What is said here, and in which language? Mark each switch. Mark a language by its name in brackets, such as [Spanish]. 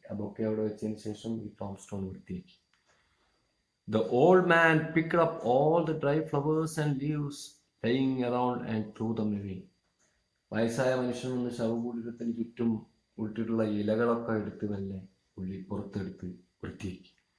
[Malayalam] ആ ബൊക്കെ അവിടെ വെച്ചതിന് ശേഷം ഈ ടോംസ്റ്റോൺ വൃത്തിയാക്കി. [English] The old man picked up all the dry flowers and leaves laying around and threw them away. [Malayalam] വയസ്സായ മനുഷ്യൻ നിന്ന് ശവകുടീരത്തിന് ചുറ്റും ഉൾട്ടിട്ടുള്ള ഇലകളൊക്കെ എടുത്ത് മെല്ലെ പുറത്തെടുത്ത് വൃത്തിയാക്കി.